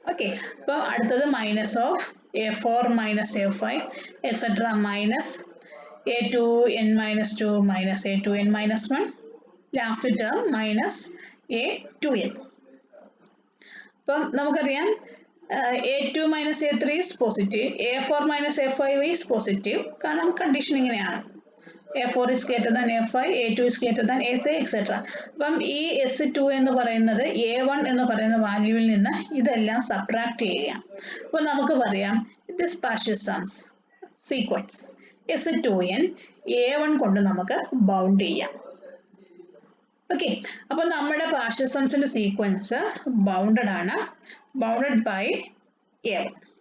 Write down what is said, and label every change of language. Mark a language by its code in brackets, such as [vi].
[ml] Okay, അപ്പോൾ അടുത്തത് minus of A4 minus A5 etcetera minus A2n minus 2 minus A2n minus 1, last term minus A2n. അപ്പം നമുക്കറിയാം A2 minus A3 is positive, A4 minus A5 is positive. കാരണം condition ഇങ്ങനെയാണ്. [en] A4 is greater than A5, A2 is greater than A3 etc. [ml] അപ്പം ഈ S2 എന്ന് പറയുന്നത് A1 എന്ന് പറയുന്ന വാല്യൂവിൽ നിന്ന് ഇതെല്ലാം സബ്ട്രാക്ട് ചെയ്യാം. അപ്പോൾ നമുക്ക് പറയാം [en] this partial sums sequence S2n [ml] A1 കൊണ്ട് നമുക്ക് ബൗണ്ട് ചെയ്യാം. ഓക്കെ, അപ്പോൾ നമ്മുടെ പാർഷ്യൽ സംസിന്റെ സീക്വൻസ് ബൗണ്ടഡ് ആണ്, ബൗണ്ടഡ് ബൈ A1.